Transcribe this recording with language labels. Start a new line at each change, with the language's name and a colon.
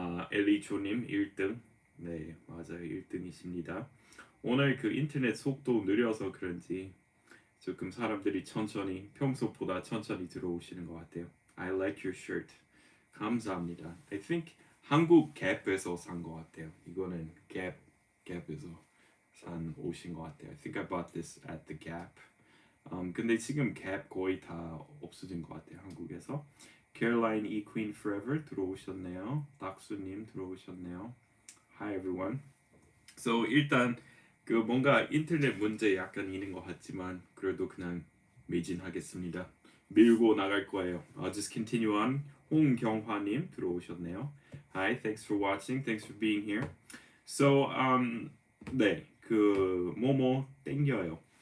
Korean: 엘리초님 1등. 네, 맞아요. 1등이십니다. 오늘 그 인터넷 속도 느려서 그런지 조금 사람들이 평소보다 천천히 들어오시는 것 같아요.
English: I like your shirt.
Korean: 감사합니다.
English: I think
Korean: 한국 갭에서 산 것 같아요. 이거는 갭에서 산 옷인 것 같아요.
English: I think I bought this at the Gap.
Korean: 근데 지금 갭 거의 다 없어진 것 같아요. 한국에서. Caroline E Queen Forever 들어오셨네요. 닥수님 들어오셨네요.
English: Hi everyone.
Korean: So 일단 그 뭔가 인터넷 문제 약간 있는 것 같지만 그래도 그냥 매진하겠습니다. 밀고 나갈 거예요.
English: I'll just continue on.
Korean: 홍경화님 들어오셨네요.
English: Hi, thanks for watching. Thanks for being here. So
Korean: 네, 그 뭐뭐 땡겨요.